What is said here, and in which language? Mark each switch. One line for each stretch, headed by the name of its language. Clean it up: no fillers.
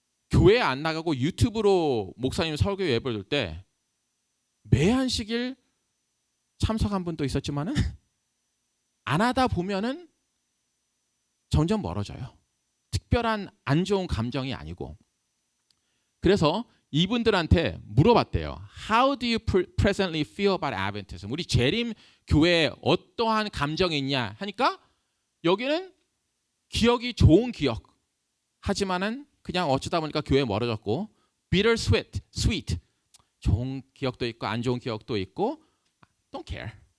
Korean: 교회에 안 나가고 유튜브로 목사님 설교 예배를 들 때 매 한식일 참석한 분도 있었지만은 안 하다 보면은 점점 멀어져요. 특별한 안 좋은 감정이 아니고. 그래서 이분들한테 물어봤대요.
English: How do you presently feel about Adventism?
Korean: 우리 재림 교회에 어떠한 감정이 있냐 하니까 여기는 기억이 좋은 기억. 하지만은 그냥 어쩌다 보니까 교회에 멀어졌고
English: bitter sweet.
Korean: 좋은 기억도 있고 안 좋은 기억도 있고
English: don't care.